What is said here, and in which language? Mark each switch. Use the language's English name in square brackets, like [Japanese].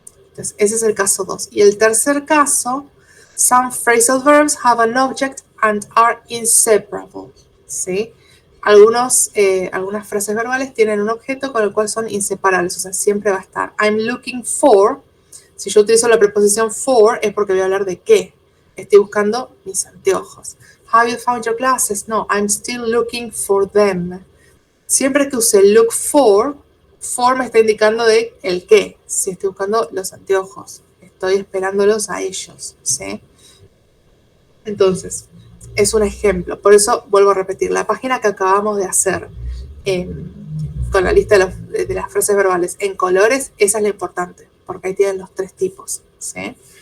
[Spanish] Entonces, ese es el caso 2. Y el tercer caso, [English] some phrasal verbs have an object and are inseparable. [Spanish] ¿Sí? Algunas frases verbales tienen un objeto con el cual son inseparables, o sea, siempre va a estar. [English] I'm looking for, [Spanish] si yo utilizo la preposición for, es porque voy a hablar de qué. Estoy buscando mis anteojos. [English] Have you found your glasses? No, I'm still looking for them. [Spanish] Siempre que use look for me está indicando de el qué. Si estoy buscando los anteojos, estoy esperándolos a ellos, ¿sí? Entonces, es un ejemplo. Por eso vuelvo a repetir, la página que acabamos de hacer con la lista de las frases verbales en colores, esa es la importante, porque ahí tienen los 3 tipos, ¿sí?